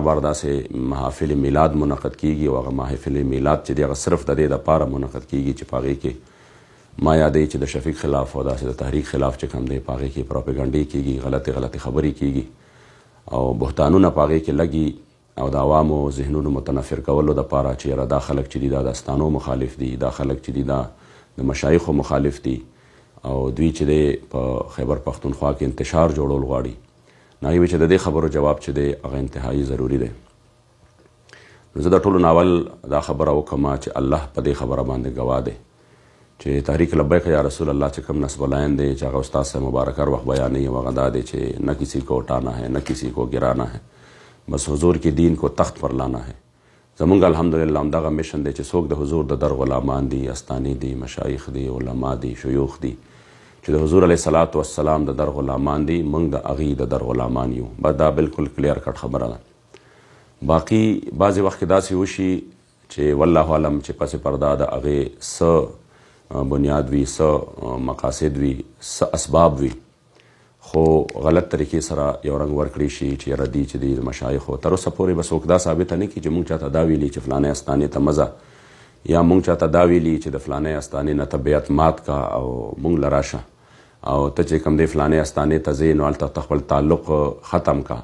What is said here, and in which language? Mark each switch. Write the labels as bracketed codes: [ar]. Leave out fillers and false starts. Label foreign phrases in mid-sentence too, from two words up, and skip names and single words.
[ps] بار داسې محافل میلاد منعقد کېږي او هغه محافل میلاد چې دی هغه صرف د دې دپاره منعقد کېږي چې په هغې کې ما یادوي چې د شفیق خلاف او داسې د تحریک خلاف چې کوم دی په هغې کې پروپیګنډې کېږي، غلطې خبرې کېږي او بهتانونه په هغې کې لګي او د عوامو ذهنونو متنفر کولو دپاره چې یاره دا خلک چې دي دا د استانو مخالف دي، دا خلک چې دي دا د مشایخو مخالف دي او دوی چې دی په خیبر پښتونخوا کې انتشار جوړول غواړي. نو هغې وایي چې د دې خبرو جواب چې دی هغه انتهایي ضروري دی. نو زه د ټولو ناول دا خبره وکړم چې الله په دې خبره باندې ګواه دی چې تحریک لبیک یا رسول الله چې کوم نصب العین دی چې هغه استاد صاحب مبارک هر وخت بیانوي او هغه دا دی چې [ur] نہ کسی کو اٹھانا ہے نہ کسی کو گرانا ہے، بس حضور کی دین کو تخت پر لانا ہے. [ps] زمونږ الحمدلله همدغه مشن دی چې څوک د حضور د در غلامان دي، استاني دي، مشایخ دي، علما دي، شیوخ دي چې د حضور [ar] علیه صلات والسلام [ps] د در غلامان دي، موږ د هغې د در غلامان یو. بس دا بالکل [en] clear cut [ps] خبره ده. باقي بعضې وخت کې داسې وشي چې [ar] والله اعلم [ps] چې پس پرده د هغې څه بنیاد وي، څه مقاصد وي، څه اسباب وي، خو غلط طریقې سره یو رنګ ورکړی شي چې یاره دي چې دی د مشایخو تر اوسه پورې به څوک دا ثابته نه کړي چې موږ چاته دا ویلي چې فلانۍ استانې ته مه ځه، یا موږ چاته دا ویلي چې د فلانۍ استانې نه ته بیعت مات کا او موږ له راشه او ته چې کوم دی فلانۍ استانې ته ځې نو هلته ته خپل تعلق ختم کا.